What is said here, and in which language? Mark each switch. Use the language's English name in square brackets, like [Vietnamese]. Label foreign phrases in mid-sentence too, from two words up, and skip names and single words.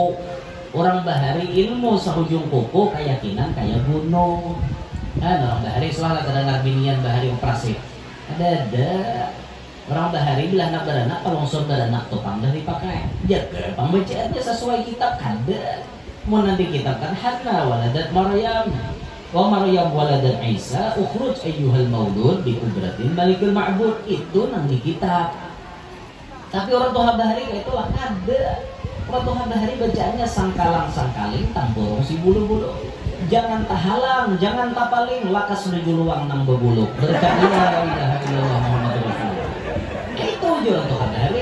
[Banjar] Orang bahari ilmu sahujung kuku, keyakinan kayak gunung. Kan orang bahari selalu kedengar binian bahari operasi. Ada orang bahari bila nak beranak, pelongsor beranak tukang dari pakai. Jaga pembacaannya sesuai kitab kada. Mau nanti kitab kan [Arabic] حنة ولدت مريم ومريم ولدت عيسى اخرج أيها المولود بقدرة الملك المعبود, [Banjar] itu nang di kitab. Tapi orang Tuhan bahari itu lah ada. Orang Tuhan bahari bacaannya sangkalang-sangkaling tampurung si bulu-bulu. Jangan tahalang, jangan tapaling, lakas menuju luang nang bebulu. Berkat [Arabic] لا إله إلا الله محمد رسول الله. [Banjar] Itu aja orang Tuhan bahari.